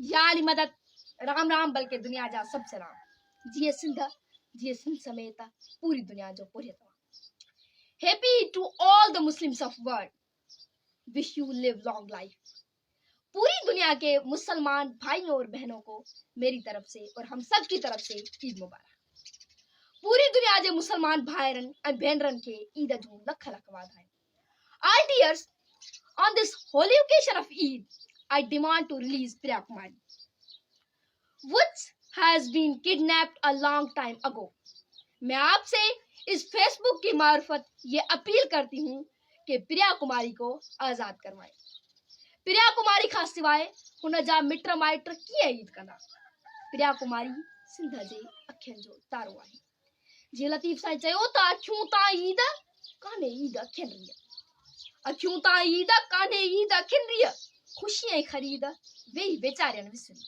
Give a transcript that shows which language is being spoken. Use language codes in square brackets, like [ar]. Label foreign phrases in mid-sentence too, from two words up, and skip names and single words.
[sd] माली मदद राम राम बल्कि दुनिया जा सब सलाम जिए सिंध समेत पूरी दुनिया जो पूरे तमाम [en] happy to all the Muslims of world wish you live long life. [hi] पूरी दुनिया के मुसलमान भाइयों और बहनों को मेरी तरफ से और हम सब की तरफ से ईद मुबारक। [sd] पूरी दुनिया के मुसलमान भाईरन और बहनरन के ईद जूं लख लख वाधायूं। [en] All dears, on this holy occasion of Eid, I demand to release Priya Kumari, which has been kidnapped a long time ago. [hi] मैं आपसे इस फेसबुक की मार्फत ये अपील करती हूँ कि प्रिया कुमारी को आजाद करवाएं। [sd] प्रिया कुमारी खां सिवाय हुन जा मिट माइट कीअं ईद कंदा। प्रिया कुमारी सिंध जे अखियुनि जो तारो आहे। जीअं लतीफ़ साईं चयो त अखियूं तां ईद कान्हे ईद अखियुनि रीअ, अखियूं तां ईद कान्हे ईद अखियुनि रीअ, ख़ुशी ऐं ख़रीद वेही वेचारियनि विसरी।